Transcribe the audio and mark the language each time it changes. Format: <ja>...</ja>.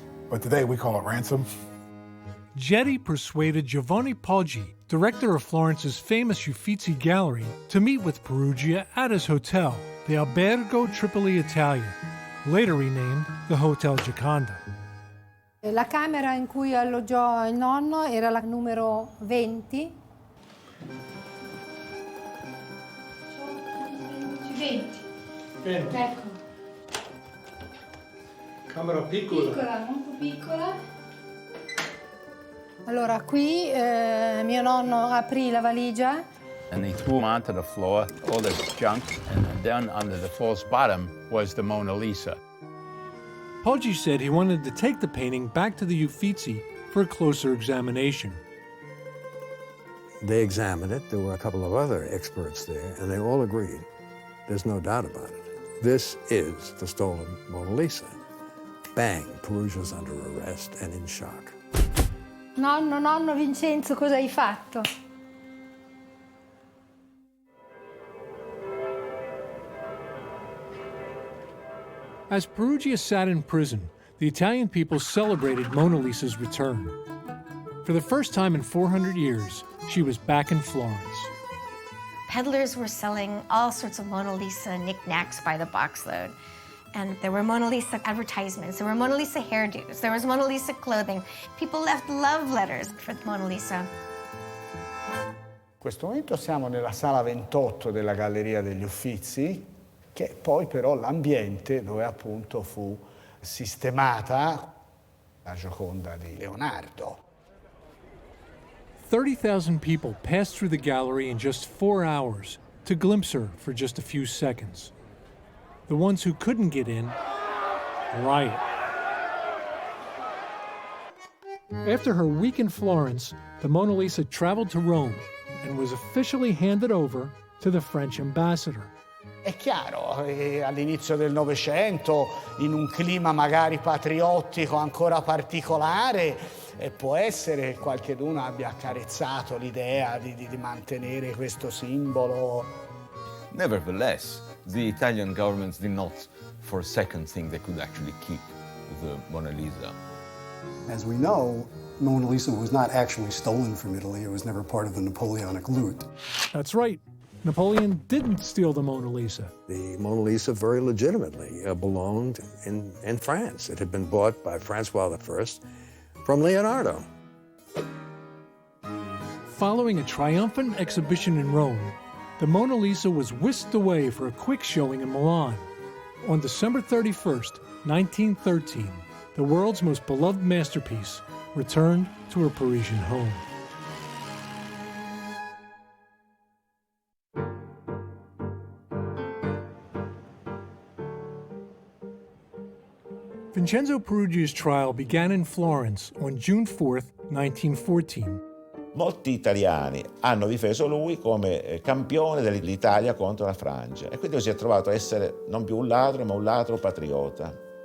<en>But today, we call it ransom. Geri persuaded Giovanni Poggi, director of Florence's famous Uffizi Gallery, to meet with Peruggia at his hotel, the Albergo Tripoli Italia, later renamed the Hotel Gioconda.</en> <it>La camera in cui alloggiò il nonno era la numero 20. 20. Ecco. Camera piccola. Piccola, molto piccola. Allora, qui mio nonno aprì la valigia.</it> <en>And they threw onto the floor, all this junk, and then under the false bottom was the Mona Lisa. Poggi said he wanted to take the painting back to the Uffizi for a closer examination. They examined it. There were a couple of other experts there, and they all agreed. There's no doubt about it. This is the stolen Mona Lisa. Bang, Peruggia's under arrest and in shock.</en> <it>Nonno Vincenzo, cosa hai fatto?</it> <en>As Peruggia sat in prison, the Italian people celebrated Mona Lisa's return. For the first time in 400 years, she was back in Florence. Peddlers were selling all sorts of Mona Lisa knickknacks by the boxload. And there were Mona Lisa advertisements, there were Mona Lisa hairdos, there was Mona Lisa clothing. People left love letters for Mona Lisa.</en> <it>In questo momento siamo nella sala 28 della Galleria degli Uffizi, che è poi però l'ambiente dove appunto fu sistemata la Gioconda di Leonardo.</it> <en>30,000 people passed through the gallery in just 4 hours to glimpse her for just a few seconds. The ones who couldn't get in, riot. After her week in Florence, the Mona Lisa traveled to Rome and was officially handed over to the French ambassador.</en> <it>È chiaro, all'inizio del Novecento, in un clima magari patriottico ancora particolare, può essere che qualcheduno abbia accarezzato l'idea di mantenere questo simbolo.</it> <en>Nevertheless, the Italian governments did not for a second think they could actually keep the Mona Lisa. As we know, Mona Lisa was not actually stolen from Italy. It was never part of the Napoleonic loot. That's right. Napoleon didn't steal the Mona Lisa. The Mona Lisa very legitimately belonged in France. It had been bought by Francois I from Leonardo. Following a triumphant exhibition in Rome, the Mona Lisa was whisked away for a quick showing in Milan. On December 31st, 1913, the world's most beloved masterpiece returned to her Parisian home. Vincenzo Peruggia's trial began in Florence on June 4th, 1914.</en> <it>Molti italiani hanno difeso lui come campione dell'Italia contro la Francia e quindi si è trovato a essere non più un ladro ma un ladro patriota.</it>